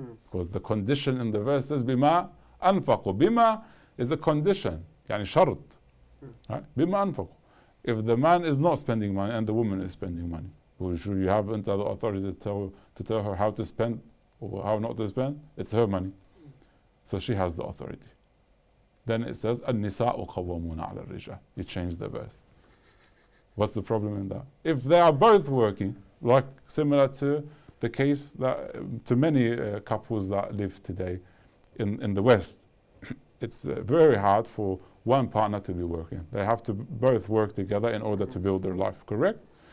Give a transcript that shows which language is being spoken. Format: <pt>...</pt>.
<en>Because the condition in the verse says</en> <ar>بِمَا أَنفَقُوا.</ar> <en>بِمَا is a condition,</en> <ar>يعني شرط.</ar> <en>Right?</en> <ar>بِمَا أَنفَقُوا.</ar> <en>If the man is not spending money and the woman is spending money, well, should you have the authority to tell her how to spend or how not to spend? It's her money. So she has the authority. Then it says</en> <ar>النِّسَاءُ قَوَّمُونَ عَلَى الرِّجَالِ.</ar> <en>You change the verse. What's the problem in that? If they are both working, like similar to the case that to many couples that live today in the West, it's very hard for one partner to be working. They have to both work together in order to build their life, correct?</en>